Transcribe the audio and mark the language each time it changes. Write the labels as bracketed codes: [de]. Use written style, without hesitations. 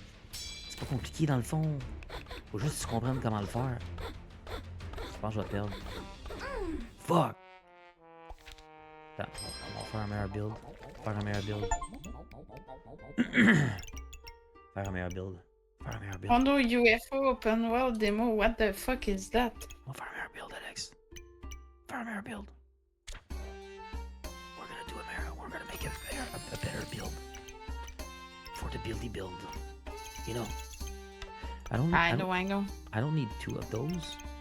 [fr] C'est pas compliqué dans le fond. Faut juste que tu comprennes comment le faire. Je pense que je vais perdre. Fuck! Attends, on va faire un meilleur build. Faire un meilleur build. Faire un meilleur build. Faire un meilleur build. [en] Mondo UFO Open World Demo, what the fuck is that? [fr] On va faire un meilleur build, Alex. Faire un meilleur build. [en] We're gonna do a meilleur. We're gonna make a better build. the buildy build. You know. I know. I don't need two of those.